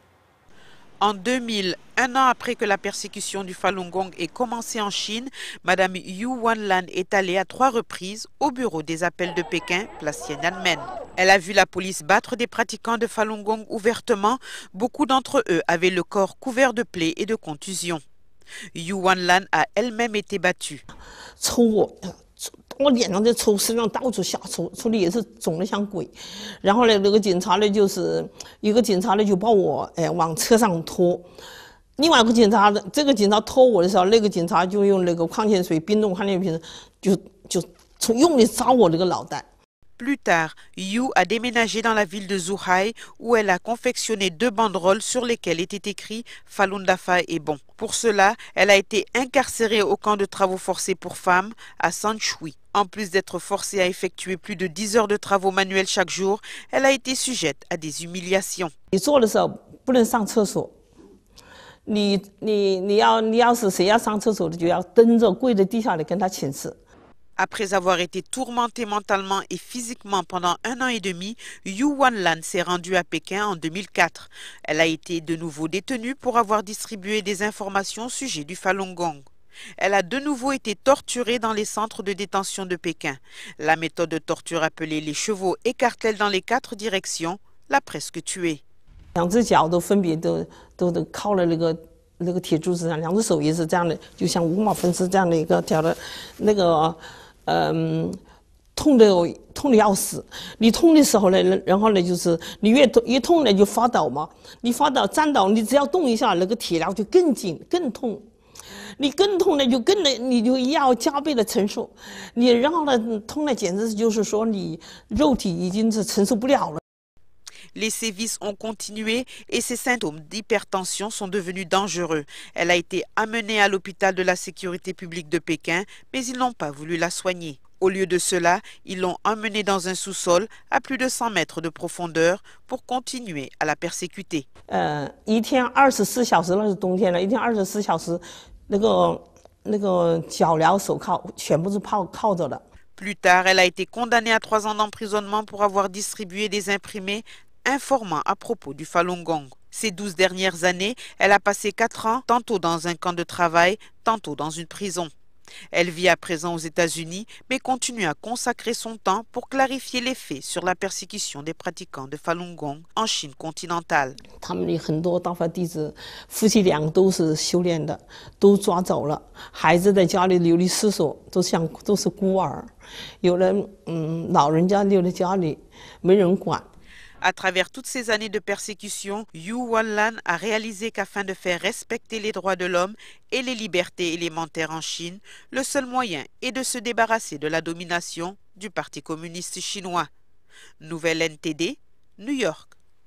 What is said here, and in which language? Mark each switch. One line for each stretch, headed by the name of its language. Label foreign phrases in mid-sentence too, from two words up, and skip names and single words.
French: En 2000, un an après que la persécution du Falun Gong ait commencé en Chine, Madame Yu Wanlan est allée à 3 reprises au bureau des appels de Pékin, place Tiananmen. Elle a vu la police battre des pratiquants de Falun Gong ouvertement. Beaucoup d'entre eux avaient le corps couvert de plaies et de contusions. Yu Wanlan a elle-même été battue.
Chinese: 我脸上在抽，身上到处瞎抽，抽的也是肿得像鬼。然后呢，那个警察呢，就是一个警察呢就把我往车上拖，另外一个警察的这个警察拖我的时候，那个警察就用那个矿泉水冰冻矿泉水就用力扎我那个脑袋。
French: Plus tard, Yu a déménagé dans la ville de Zhuhai où elle a confectionné 2 banderoles sur lesquelles était écrit « Falun Dafa est bon ». Pour cela, elle a été incarcérée au camp de travaux forcés pour femmes à Sanchui. En plus d'être forcée à effectuer plus de 10 heures de travaux manuels chaque jour, elle a été sujette à des humiliations.
Chinese: 你做的时候不能上厕所，你要是谁要上厕所的，就要蹲着跪在地下里跟他请示。
French: Après avoir été tourmentée mentalement et physiquement pendant 1 an et demi, Yu Wanlan s'est rendue à Pékin en 2004. Elle a été de nouveau détenue pour avoir distribué des informations au sujet du Falun Gong. Elle a de nouveau été torturée dans les centres de détention de Pékin. La méthode de torture appelée les chevaux écartèle dans les 4 directions l'a presque tuée.
Chinese: 2 只脚都分别都靠了那个铁柱子上，2只手也是这样的，就像五马分尸这样的一个条的，那个痛的要死。你痛的时候呢，然后呢就是你越痛呢就发抖嘛，你发抖站倒，你只要动一下，那个铁条就更紧更痛。你更痛呢你就要加倍的承受，你然后呢痛呢简直就是说你肉体已经是承受不了了。
French: Les sévices ont continué et ses symptômes d'hypertension sont devenus dangereux. Elle a été amenée à l'hôpital de la sécurité publique de Pékin, mais ils n'ont pas voulu la soigner. Au lieu de cela, ils l'ont emmenée dans un sous-sol à plus de 100 mètres de profondeur pour continuer à la persécuter.
Chinese: 一天24小时，那是冬天了，一天24小时，那个脚镣手铐全部是铐着的。
French: Plus tard, elle a été condamnée à 3 ans d'emprisonnement pour avoir distribué des imprimés informant à propos du Falun Gong. Ces 12 dernières années, elle a passé 4 ans tantôt dans un camp de travail, tantôt dans une prison. Elle vit à présent aux États-Unis, mais continue à consacrer son temps pour clarifier les faits sur la persécution des pratiquants de Falun Gong en Chine continentale.
Chinese: 他们很多道法弟子，夫妻俩都是修炼的，都抓走了，孩子在家里流离失所，都是孤儿，有人老人家留在家里，没人管。
French: À travers toutes ces années de persécution, Yu Wanlan a réalisé qu'afin de faire respecter les droits de l'homme et les libertés élémentaires en Chine, le seul moyen est de se débarrasser de la domination du Parti communiste chinois. Nouvelle NTD, New York.